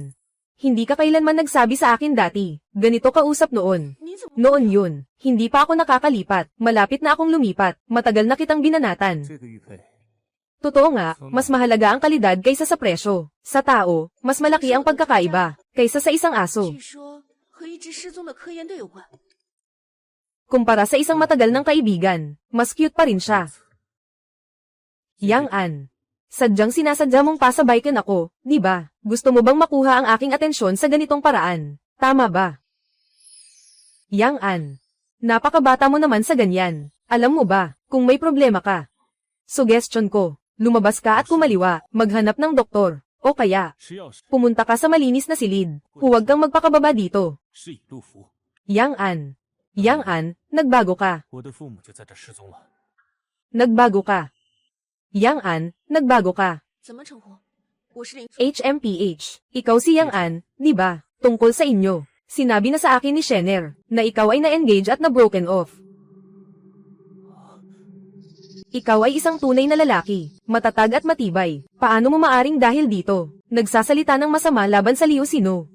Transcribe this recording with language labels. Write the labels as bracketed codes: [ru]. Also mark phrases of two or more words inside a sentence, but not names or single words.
[tl] Hindi ka kailanman nagsabi sa akin dati, ganito ka usap noon. Noon yun, hindi pa ako nakakalipat, malapit na akong lumipat, matagal na kitang binanatan. Totoo nga, mas mahalaga ang kalidad kaysa sa presyo. Sa tao, mas malaki ang pagkakaiba, kaysa sa isang aso. [zh] 据说和一直失踪的科研队有关。 [tl] Kumpara sa isang matagal ng kaibigan, mas cute pa rin siya. Yang An. Sadyang sinasadya mong pasabay-kan ako, di ba? Gusto mo bang makuha ang aking atensyon sa ganitong paraan? Tama ba? Yang An. Napakabata mo naman sa ganyan. Alam mo ba, kung may problema ka? Suggestion ko. Lumabas ka at kumaliwa, maghanap ng doktor, o kaya, pumunta ka sa malinis na silid, huwag kang magpakababa dito. Yang An. Yang An, nagbago ka. Nagbago ka. Yang An, nagbago ka. [zh] 怎么称呼？我是林。 [tl] HMPH, ikaw si Yang An, di ba? Tungkol sa inyo. Sinabi na sa akin ni Shenner, na ikaw ay na-engage at na-broken off. Ikaw ay isang tunay na lalaki, matatag at matibay. Paano mo maaring dahil dito? Nagsasalita ng masama laban sa Liu Sino.